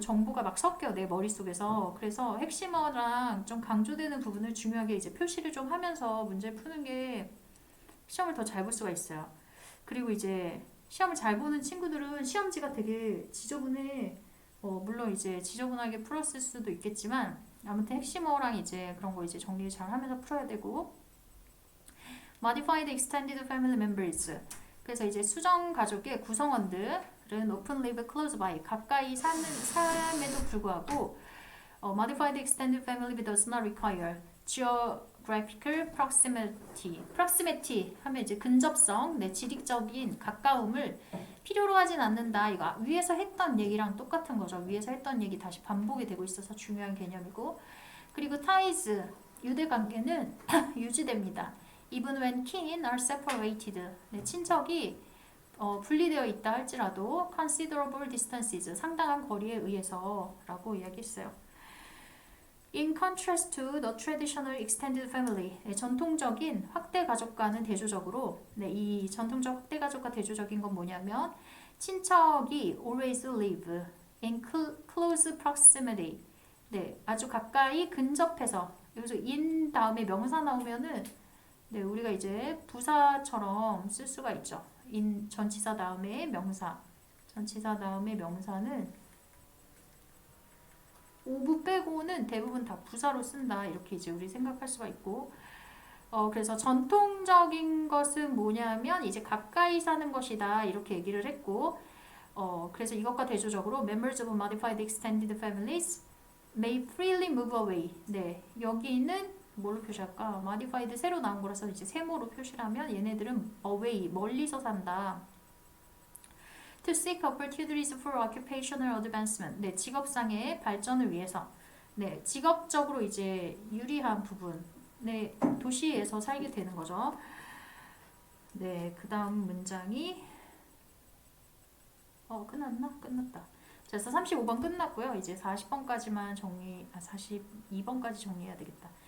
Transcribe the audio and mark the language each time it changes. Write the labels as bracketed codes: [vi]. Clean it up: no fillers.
[ko] 정보가 막 섞여, 내 머릿속에서. 그래서 핵심어랑 좀 강조되는 부분을 중요하게 이제 표시를 좀 하면서 문제 푸는 게 시험을 더 잘 볼 수가 있어요. 그리고 이제 시험을 잘 보는 친구들은 시험지가 되게 지저분해. 물론 이제 지저분하게 풀었을 수도 있겠지만, 아무튼 핵심어랑 이제 그런 거 이제 정리를 잘 하면서 풀어야 되고, [en] modified extended family members. [ko] 그래서 이제 수정 가족의 구성원들은 [en] often live close by. [ko] 가까이 삶에도 불구하고 [en] modified extended family does not require geographical proximity. [ko] proximity 하면 이제 근접성, 네, 지리적인 가까움을 필요로 하진 않는다. 이거 위에서 했던 얘기랑 똑같은 거죠. 위에서 했던 얘기 다시 반복이 되고 있어서 중요한 개념이고, 그리고 ties, 유대 관계는 유지됩니다. [en] Even when kin are separated. [ko] 네, 친척이 분리되어 있다 할지라도 [en] considerable distances, [ko] 상당한 거리에 의해서라고 이야기했어요. [en] In contrast to the traditional extended family, [ko] 네, 전통적인 확대 가족과는 대조적으로, 네, 이 전통적 확대 가족과 대조적인 건 뭐냐면 친척이 [en] always live in close proximity. [ko] 네, 아주 가까이 근접해서. 여기서 in 다음에 명사 나오면은 네, 우리가 이제 부사처럼 쓸 수가 있죠. in 전치사 다음에 명사. 전치사 다음에 명사는 오브 빼고는 대부분 다 부사로 쓴다. 이렇게 이제 우리 생각할 수가 있고, 그래서 전통적인 것은 뭐냐면 이제 가까이 사는 것이다. 이렇게 얘기를 했고, 그래서 이것과 대조적으로 [en] members of modified extended families may freely move away. [ko] 네, 여기는 뭘로 표시할까? modified 새로 나온 거라서 이제 세모로 표시를 하면 얘네들은 away, 멀리서 산다. [en] To seek opportunities for occupational advancement. [ko] 네, 직업상의 발전을 위해서. 네, 직업적으로 이제 유리한 부분. 네, 도시에서 살게 되는 거죠. 네, 그 다음 문장이 끝났나? 끝났다. 자, 그래서 35번 끝났고요. 이제 40번까지만 42번까지 정리해야 되겠다.